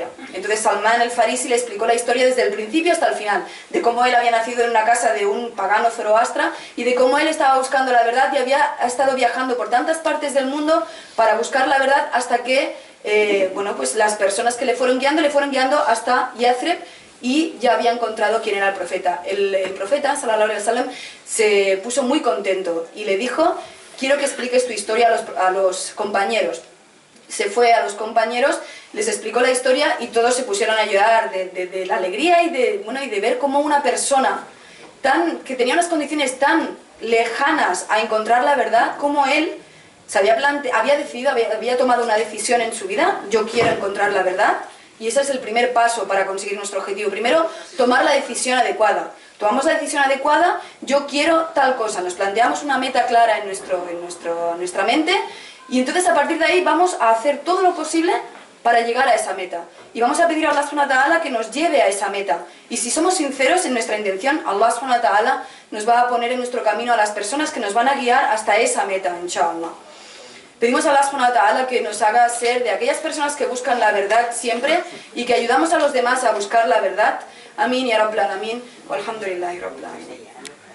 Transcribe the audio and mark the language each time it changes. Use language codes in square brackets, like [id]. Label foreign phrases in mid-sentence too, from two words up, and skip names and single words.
[es] Entonces Salman el Farisi le explicó la historia desde el principio hasta el final, de cómo él había nacido en una casa de un pagano zoroastra y de cómo él estaba buscando la verdad y había estado viajando por tantas partes del mundo para buscar la verdad hasta que, pues las personas que le fueron guiando hasta Yathrib y ya había encontrado quién era el profeta. El profeta, [ar] صلى الله عليه وسلم, [es] se puso muy contento y le dijo, quiero que expliques tu historia a los compañeros. Se fue a los compañeros, les explicó la historia y todos se pusieron a llorar de la alegría y de ver cómo una persona que tenía unas condiciones tan lejanas a encontrar la verdad, como él había tomado una decisión en su vida, yo quiero encontrar la verdad. Y ese es el primer paso para conseguir nuestro objetivo. Primero, tomar la decisión adecuada. Tomamos la decisión adecuada, yo quiero tal cosa. Nos planteamos una meta clara en nuestra mente y entonces a partir de ahí vamos a hacer todo lo posible para llegar a esa meta. Y vamos a pedir a Allah [ar] سبحانه وتعالى [es] que nos lleve a esa meta. Y si somos sinceros en nuestra intención, Allah [ar] سبحانه وتعالى [es] nos va a poner en nuestro camino a las personas que nos van a guiar hasta esa meta, inshallah. Pedimos a Allah [ar] سبحانه وتعالى [es] que nos haga ser de aquellas personas que buscan la verdad siempre y que ayudamos a los demás a buscar la verdad. [ar] Amén, يا رب العالمين. والحمد لله رب العالمين.